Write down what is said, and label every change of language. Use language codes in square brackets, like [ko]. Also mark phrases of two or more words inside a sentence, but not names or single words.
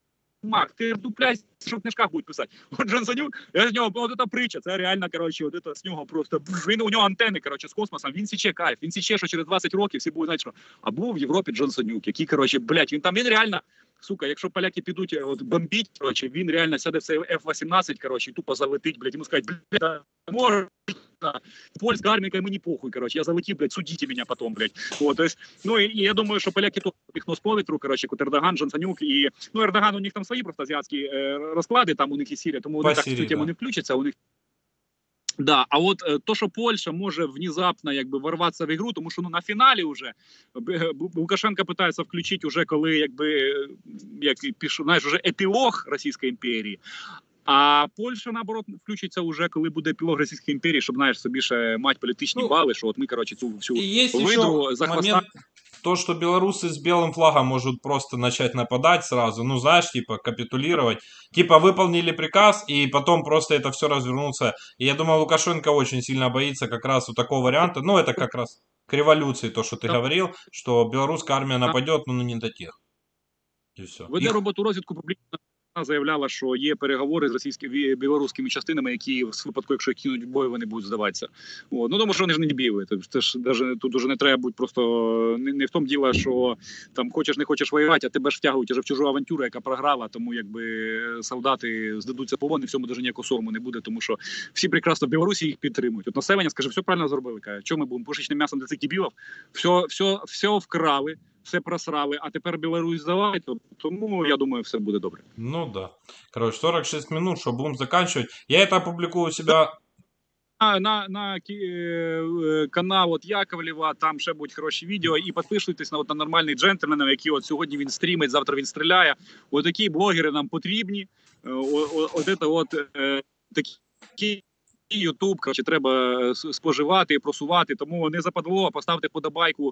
[uk] Мак, ти вдупляйся, що в книжках будуть писати. От Джонсонюк, я з нього, от ця притча, це реально, коротше, от це з нього просто, він, у нього антени, коротше, з космосом, він січе кайф, він січе, що через 20 років всі будуть, знаєте, що, а був в Європі Джонсонюк, який, коротше, блядь, він реально, сука, якщо поляки підуть от, бомбіть, коротше, він реально сяде в цей F-18, коротше, і тупо залетить, блядь, йому скажуть, блядь, можна, польська армія, мені похуй, коротше, я залетів, блядь, судіть мене потом, блядь. [ru] От, то есть, [uk] ну, і я думаю, що поляки то їх нос по вітру, коротше, Ердоган, Джонсонюк, і, ну, Ердоган, у них там свої просто азіатські розклади, там у них і Сірія, тому вони так в цю тему не включаться, у них. Да, а от то, що Польща може внезапно якби ворватися в ігру, тому що ну на фіналі вже Лукашенко питається включити уже коли якби як пишу, знаєш, уже епілог Російської імперії. А Польща, наоборот, включиться уже, коли буде епілог Російської імперії, щоб, знаєш, собі ще мати політичні бали, що от ми, коротше, цю всю [ru] И есть еще [uk] видру захвостали. [ru] момент, то, что белорусы с белым флагом могут просто начать нападать сразу, ну, знаешь, типа, капитулировать. Типа, выполнили приказ, и потом просто это все развернуться. И я думаю, Лукашенко очень сильно боится как раз у такого варианта. Ну, это как раз к революции, то, что ты говорил, что белорусская армия нападет, ну, не до тех. И все. [uk] Веде роботу розвідку публічно. Вона заявляла, що є переговори з російськими білоруськими частинами, які в випадку, якщо їх кинуть в бой, вони будуть здаватися. От. Ну тому що вони ж не дебіли. Це ж даже тут уже не треба бути просто не в тому діло, що там хочеш не хочеш воювати, а тебе ж втягують вже в чужу авантюру, яка програла. Тому якби солдати здадуться полон, і в цьому даже ніякого сорому не буде, тому що всі прекрасно в Білорусі їх підтримують. От населення скаже, все правильно зробили. Каже, що ми будемо пушечним м'ясом для цих дебілів? Все вкрали. Все просрали, а тепер Білорусь здавай, тому я думаю, все буде добре. Ну да. [ru] Короче, 46 минут, что будем заканчивать. Я это опубликую у себя. [uk] На канал от Яковлєва, там ще будуть хороші відео, і підписуйтесь на нормальних джентльменів, які от сьогодні він стрімить, завтра він стріляє. От такі блогери нам потрібні. Такі Ютуб, коротше, треба споживати і просувати, тому не западло, поставте подобайку.